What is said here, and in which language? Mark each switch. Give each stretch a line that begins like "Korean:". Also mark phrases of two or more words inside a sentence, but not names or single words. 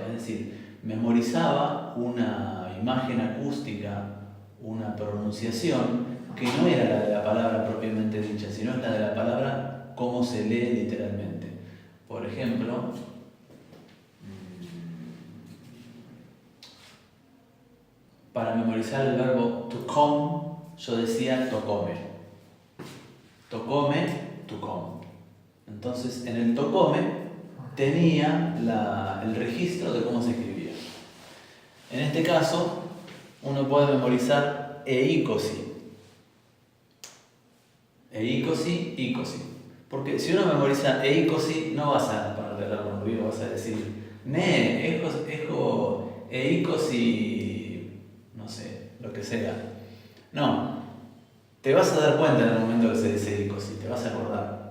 Spanish: Es decir, memorizaba una imagen acústica, una pronunciación que no era la de la palabra propiamente dicha, sino la de la palabra como se lee literalmente. Por ejemplo, para memorizar el verbo
English: to come,
Spanish: yo decía tocome.
English: Tocome, to come.
Spanish: Entonces, en el tocome tenía el registro de cómo se escribía. En este caso, uno puede memorizar eikosi. Eikosi, ikosi. Porque si uno memoriza eikosi, no vas a ponerte a hablar con ruido, vas a decir
Greek: ναι, έχω είκοσι,
Spanish: no sé, lo que sea. No, te vas a dar cuenta en el momento que se dice eikosi, te vas a acordar.